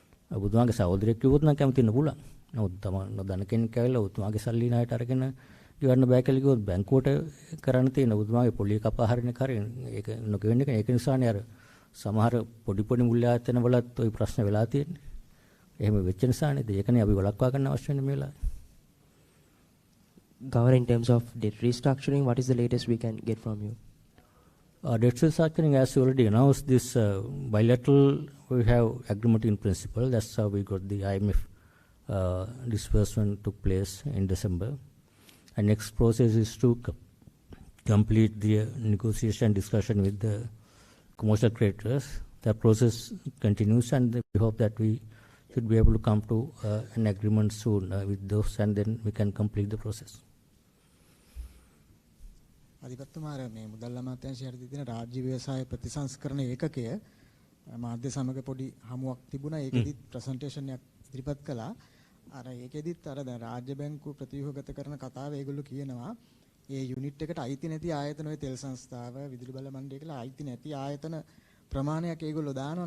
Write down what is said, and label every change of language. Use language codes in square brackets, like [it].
[si] ඔබතුමාගේ සහෝදරයෙක් කිව්වොත් නම් කැමති වෙන්න පුළුවන්. නමුත් තම නොදන්න කෙනෙක් ඇවිල්ලා ඔබතුමාගේ සල්ලි ණයට අරගෙන ගෙවන්න බෑ කියලා කිව්වොත් බැංකුවට කරන්න තියෙන ඔබතුමාගේ පොලිය කපා හරින කරේ ඒක නොගෙවෙන්න එක. ඒක නිසානේ අර සමහර පොඩි මුල්‍ය ආයතන වලත් ওই ප්‍රශ්න වෙලා තියෙන්නේ. එහෙම වෙච්ච නිසානේ ඒකනේ අපි වළක්වා ගන්න අවශ්‍ය වෙන්නේ මේ වෙලාවේ. [en] Governor, in terms of debt restructuring, what is the latest we can get from you? Debt restructuring, as you already announced, this bilateral, we have agreement in principle. That's how we got the IMF disbursement took place in December. And next process is to complete the negotiation discussion with the commercial creditors. That process continues, and we hope that we should be able to come to an agreement soon with those, and then we can complete the process. [si] අධිපතිතුමාර මේ මුදල් අමාත්‍යාංශය යටතේ තියෙන රාජ්‍ය ව්‍යවසාය ප්‍රතිසංස්කරණ ඒකකය මාධ්‍ය සමග පොඩි හමුවක් තිබුණා. ඒකෙදිත් ප්‍රසන්ටේෂන් එකක් ඉදිරිපත් කළා. අර ඒකෙදිත් අර දැන් රාජ්‍ය බැංකුව ප්‍රතිව්‍යුහගත කරන කතාව ඒගොල්ලෝ කියනවා ඒ යුනිට් එකට අයිති නැති ආයතන ඔය තෙල් සංස්ථාව විදුලි බල මණ්ඩලය කියලා අයිති නැති ආයතන ප්‍රමාණයක් ඒගොල්ලෝ දානවා.